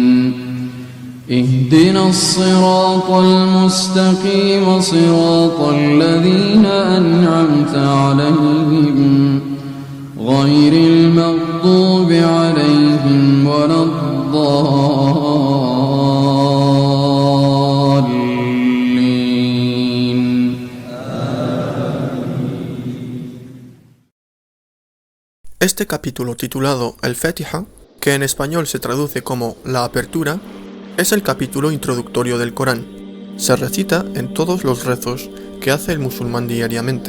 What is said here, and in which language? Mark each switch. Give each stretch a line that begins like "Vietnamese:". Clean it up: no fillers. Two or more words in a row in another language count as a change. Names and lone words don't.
Arabic: اهدنا الصراط المستقيم صراط الذين أنعمت عليهم غير المغضوب عليهم ولا الضالين.
Spanish: Este capítulo titulado El-Fatiha, que en español se traduce como la apertura, es el capítulo introductorio del Corán. Se recita en todos los rezos que hace el musulmán diariamente.